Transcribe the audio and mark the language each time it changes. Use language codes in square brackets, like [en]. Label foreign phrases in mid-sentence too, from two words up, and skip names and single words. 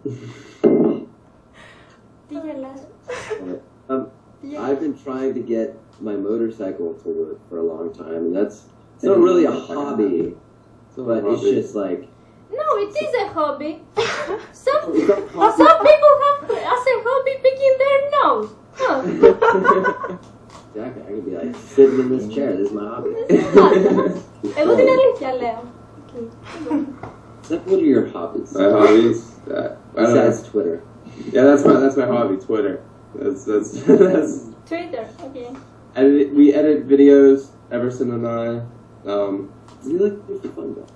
[en] I've been trying to get my motorcycle to work for a long time, and it's not really a hobby, but it's just like. No, it is a hobby. Some people have as a hobby picking their nose. Huh. Exactly, I could be like sitting in this chair. This is my hobby. [el] Εγώ την αλήθεια λέω. [en] What are your hobbies? My hobbies? I don't know. Besides Twitter. Yeah, that's my hobby, Twitter. That's Twitter, okay. we edit videos, Emerson and I. You like to do fun though.